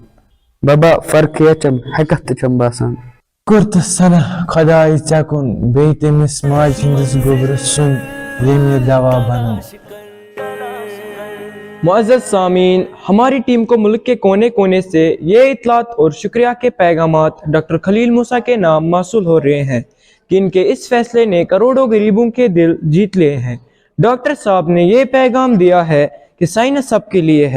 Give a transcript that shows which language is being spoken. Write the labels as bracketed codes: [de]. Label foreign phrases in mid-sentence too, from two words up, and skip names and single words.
[ks] بابا فرق چھم حقت تہِ چھم باسان شُکر تہٕ سنا خۄداے ژےٚ کُن بیٚیہِ تٔمِس ماجہِ ہٕنٛدِس گوبرس سُنٛد ییٚمۍ یہِ دوا بنوو [ur] معزز سامعین، ہماری ٹیم کو ملک کے کونے کونے سے یہ اطلاعات اور شکریہ کے پیغامات ڈاکٹر خلیل موسیٰ کے نام موصول ہو رہے ہیں کہ ان کے اس فیصلے نے کروڑوں غریبوں کے دل جیت لیے ہیں۔ ڈاکٹر صاحب نے یہ پیغام دیا ہے کہ سائنس سب کے لیے ہے۔